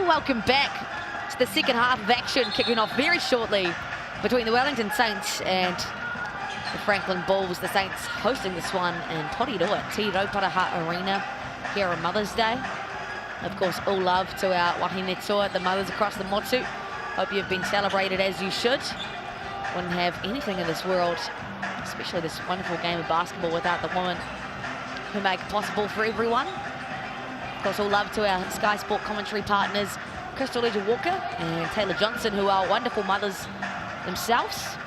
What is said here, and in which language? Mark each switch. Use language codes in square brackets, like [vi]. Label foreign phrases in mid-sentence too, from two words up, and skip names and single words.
[en] Welcome back to the second half of action, kicking off very shortly between the Wellington Saints and the Franklin Bulls. The Saints hosting this one in Toriroa, Te Rauparaha Arena here on Mother's Day. Of course, all love to our [mi] wahine toa, [en] the mothers across the motu. Hope you've been celebrated as you should. Wouldn't have anything in this world, especially this wonderful game of basketball, without the women who make it possible for everyone. Of course, all love to our Sky Sport commentary partners, Crystal Walker and Taylor Johnson, who are wonderful mothers themselves.